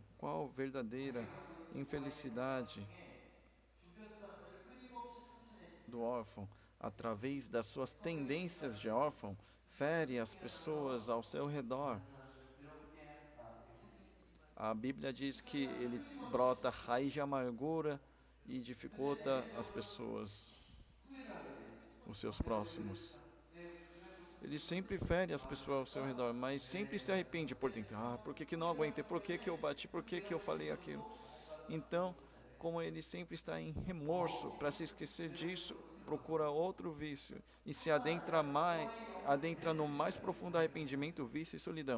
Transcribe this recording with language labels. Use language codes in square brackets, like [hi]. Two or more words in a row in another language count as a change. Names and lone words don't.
[pt] Qual verdadeira infelicidade do órfão? Através das suas tendências de órfão, fere as pessoas ao seu redor. A Bíblia diz que ele brota raiz de amargura e dificulta as pessoas, [ko] 후회를 하게 돼요. [pt] os seus próximos. [ko] 내 고집을 [pt] Ele sempre fere as pessoas ao seu redor, mas sempre se arrepende por dentro. Por que não aguentei? Por que eu bati? Por que eu falei aquilo? Então, como ele sempre está em remorso, para se esquecer disso, procura outro vício e se adentra no mais profundo arrependimento, vício e solidão.